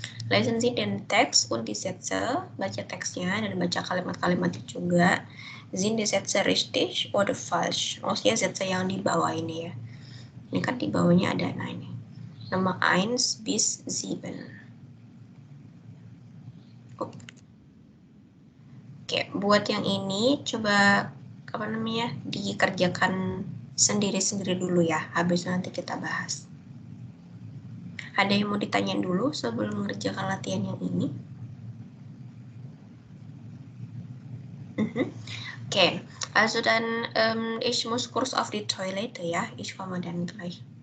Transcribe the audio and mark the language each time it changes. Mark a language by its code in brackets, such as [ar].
[de] Lesen Sie den Text und die Sätze, [id] baca teksnya dan baca kalimat-kalimatnya juga. [de] Sind die Sätze richtig oder falsch? [id] Maksudnya Sätze yang di bawah ini ya. Ini kan di bawahnya ada nah ini. Nomor 1 bis 7. Oke, buat yang ini coba apa namanya dikerjakan sendiri-sendiri dulu ya, habis nanti kita bahas. Ada yang mau ditanyain dulu sebelum mengerjakan latihan yang ini? [de] Okay, also dann ich muss kurz auf die Toilette, ja, ich komme dann gleich.